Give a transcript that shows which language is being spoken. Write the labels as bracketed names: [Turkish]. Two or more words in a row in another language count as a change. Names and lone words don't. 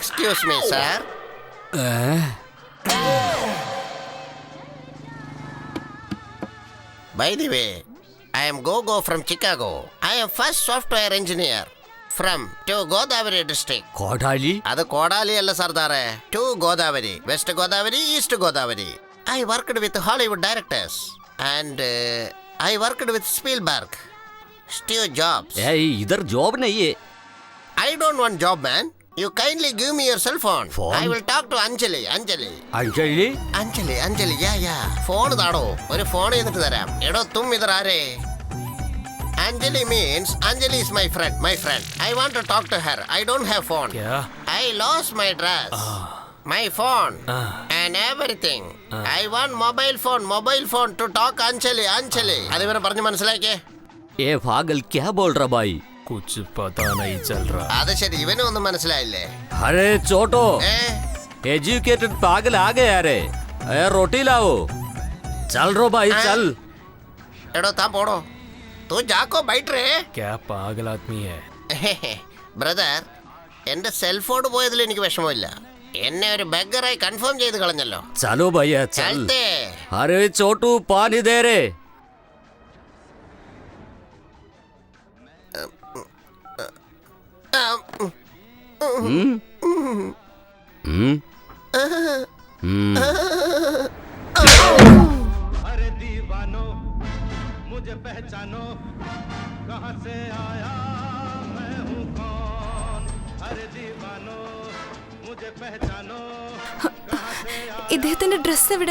[English] Excuse me, sir. By the way, I am Gogo from Chicago. I am first software engineer from to Godavari district. [Malayalam] കോടാലി? അത് കോടാലി അല്ല സർദാറെ. [English] To Godavari, West Godavari, East Godavari. I worked with Hollywood directors and I worked with Spielberg, Steve Jobs. [Hindi] ए इधर जॉब नहीये. [English] I don't want job, man. You kindly give me your cell phone. Phone? I will talk to Anjali. [Malayalam] അഞ്ജലി? Yeah. ഫോൺ താടോ. ഒരു ഫോൺ ചെയ്തിട്ട് തരാം. എടോ [Hindi] तुम इधर आरे? [English] Anjali means Anjali is my friend. I want to talk to her. I don't have phone. Yeah. I lost my dress. My phone and everything. I want mobile phone to talk Anjali. [Malayalam] അത് ഇവരെ പറഞ്ഞു മനസ്സിലാക്കിയേ. [Hindi] ए पागल क्या बोल रहा भाई? कुछ पता नहीं चल रहा. [Malayalam] അത് ശരി, ഇവനും ഒന്നും മനസ്സിലായില്ലേ? [Hindi] अरे छोटो, एजुकेटेड पागल आ गए यारे. ए रोटी लाओ. चल रो भाई चल. [Malayalam] എടോ താൻ പോടോ. [Hindi] तू जाको बैठ रे. क्या पागल आदमी है. [Malayalam] ബ്രദർ, എന്റെ സെൽഫോൺ പോയതിൽ എനിക്ക് വിഷമമില്ല. എന്നെ ഒരു ബെഗറായി കൺഫേം ചെയ്ത് കളഞ്ഞല്ലോ. [Hindi] चलो भैया चल. ചൽത്തേ. अरे छोटू पानी दे रे. अरे दीवानो मुझे पहचानो कहाँ से आया मैं हूँ कौन. अरे दीवानो मुझे पहचानो कहाँ से आया. [Malayalam] ഇദ്ദേഹത്തിന്റെ ഡ്രസ് എവിടെ?